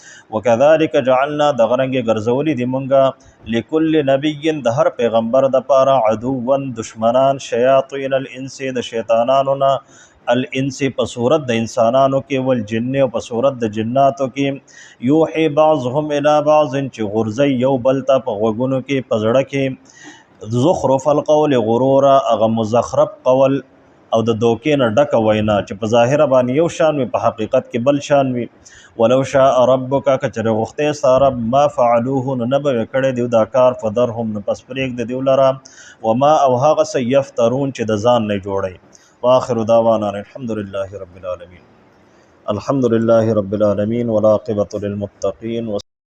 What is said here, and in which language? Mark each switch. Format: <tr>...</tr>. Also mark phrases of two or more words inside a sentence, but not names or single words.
<ar>وکذالک جعلنا</ar> <ps>دغرنګ ګرځولی دی مونږه</ps> <ar>لكل نبی</ar> <ps>د هر پیغمبر د پاره عدوا دشمنان</ps> <ar>شیاطین الانس</ar> <ps>د شیطانانو نه الانس په صورت د انسانانو کې والجن په صورت د جناتو کې</ps> <ar>یوحي بعضهم الى بعض</ar> <ps>چې غرزي یو بلتا په غوګونو کې پزړه کې</ps> <ar>زخرف القول غرورا</ar> <ps>اغه مزخرف قول او د دوکې نه ډکه وینا چې په ظاهره باندې یو شان وي په حقیقت کې بل شان وي.</ps> <ar>ولو شاء ربک</ar> <ps>کچره غوښتی ستا رب</ps> <ar>ما فعلوه</ar> <ps>نو نه به یې کړی دیو دا کار فذرهم نو پس پرېږده دیو لره وما او هغه څه یفترون چې د ځان نه جوړی.</ps> <ar>واخر دعوانا الحمد لله رب العالمین. الحمد لله رب العالمین والعاقبة للمتقین.</ar>